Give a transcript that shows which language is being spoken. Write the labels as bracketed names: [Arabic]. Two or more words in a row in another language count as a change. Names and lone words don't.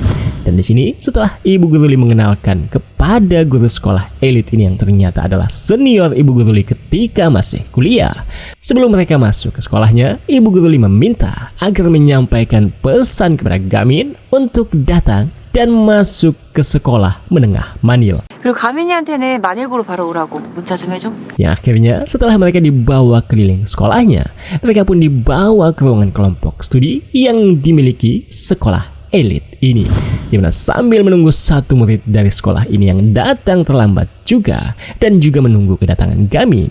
[Indonesian] Dan di sini setelah Ibu Guru Lee mengenalkan kepada guru sekolah elit ini yang ternyata adalah senior Ibu Guru Lee ketika masih kuliah, sebelum mereka masuk ke sekolahnya, Ibu Guru Lee meminta agar menyampaikan pesan kepada Gamin untuk datang dan masuk ke sekolah menengah Manil. [Korean] 그리고 가민이한테는 만일고로 바로 오라고 문자 좀 해줘. [Indonesian] Yang akhirnya setelah mereka dibawa keliling sekolahnya, mereka pun dibawa ke ruangan kelompok studi yang dimiliki sekolah elit ini, dimana sambil menunggu satu murid dari sekolah ini yang datang terlambat juga dan juga menunggu kedatangan Gamin.